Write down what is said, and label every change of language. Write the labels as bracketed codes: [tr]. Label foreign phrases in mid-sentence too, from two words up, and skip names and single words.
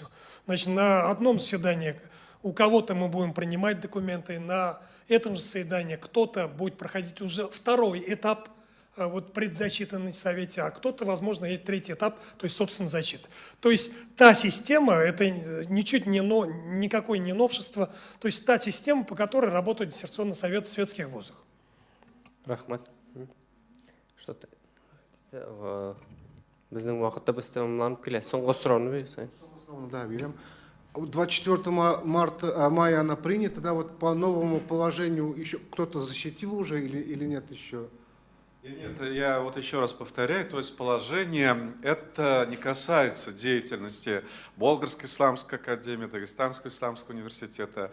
[ru] Значит, на одном заседании у кого-то мы будем принимать документы, на этом же заседании кто-то будет проходить уже второй этап вот предзачитанный в Совете, а кто-то, возможно, и третий этап, то есть, собственно, зачет. То есть та система, это никакое не новшество, то есть та система, по которой работает диссертационный совет в светских вузах. [kk] Рахмат. Что-то біздің уақытта біз тамамланып келеді. Соңғы сұрағын берсең. [ru] Да, берем. 24 мая она принята, да, вот по новому положению еще кто-то защитил уже или нет еще? Нет, я вот еще раз повторяю, то есть положение это не касается деятельности Болгарской исламской академии, Дагестанского исламского университета.